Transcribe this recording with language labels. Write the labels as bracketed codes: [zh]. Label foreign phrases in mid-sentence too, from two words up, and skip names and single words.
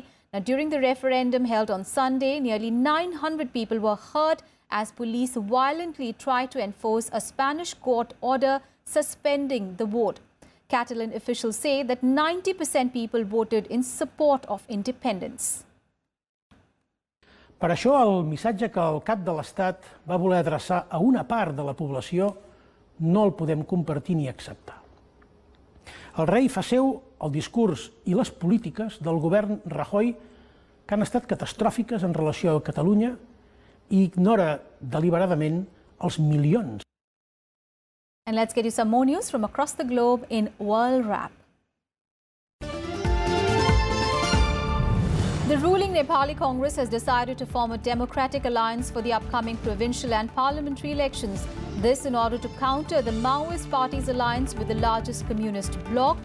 [en] Now, during the referendum held on Sunday, nearly 900 people were hurt as police violently tried to enforce a Spanish court order suspending the vote. Catalan officials say that 90% people voted in support of independence. [ca] Per això, el missatge que el cap de l'Estat va voler adreçar a una part de la població no el podem compartir ni acceptar. El rei fa seu el discurs i les polítiques del govern Rajoy, que han estat catastròfiques en relació a Catalunya, i ignora deliberadament els milions. [en] And let's get you some more news from across the globe in World Wrap. The ruling Nepali Congress has decided to form a democratic alliance for the upcoming provincial and parliamentary elections. This in order to counter the Maoist party's alliance with the largest communist bloc.